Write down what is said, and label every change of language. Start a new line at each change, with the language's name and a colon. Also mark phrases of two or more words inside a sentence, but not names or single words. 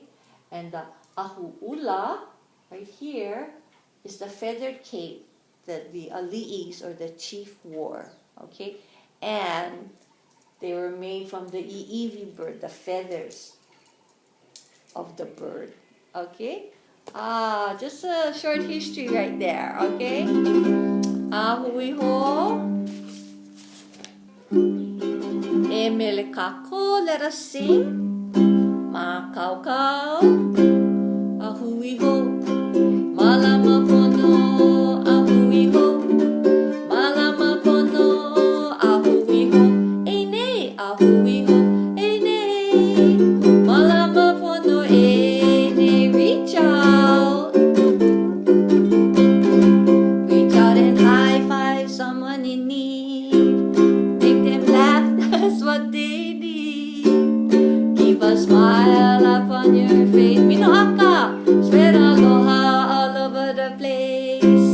English: And the ahu'ula, right here, is the feathered cape that the ali'is or the chief wore, okay? And they were made from the iiwi bird, the feathers of the bird, okay? Just a short history right there, okay?
Hawaiian: Ahuiho. E mele kako,
English: let us sing.
Hawaiian: Ma kau kau. Ahuiho. Malama pono. Ahuiho. Malama pono. Ahuiho. E ne. Ahuiho. E ne. Malama pono. E ne.
English: Reach out. Reach out and high five someone in need. Make them laugh, that's what they need. Keep a smile up on your face. Minoaka, spread aloha all over the place.